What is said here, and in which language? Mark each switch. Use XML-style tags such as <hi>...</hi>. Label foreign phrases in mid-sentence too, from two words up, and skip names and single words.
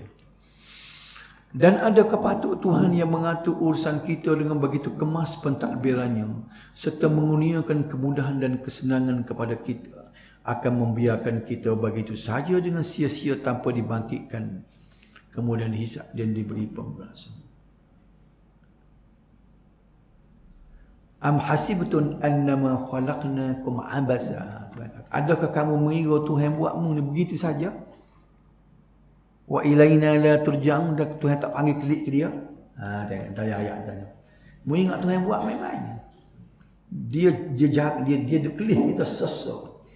<ms>Dan adakah patut Tuhan yang mengatur urusan kita dengan begitu kemas pentadbirannya serta mengurniakan kemudahan dan kesenangan kepada kita akan membiarkan kita begitu saja dengan sia-sia tanpa dibangkitkan kemudian dihisap dan diberi pembalasan.</ms> <ar>أم حسبتم أنما خلقناكم عبثا.</ar> <ms>Adakah kamu mengira Tuhan buatmu ni begitu saja?</ms> <ar>وإلينا لا ترجعون,</ar> <ms>dak Tuhan tak panggil klik ke dia. Tengok dari ayat sana. Mu ingat Tuhan buat main-main. Dia pilih kita sesuatu.</ms>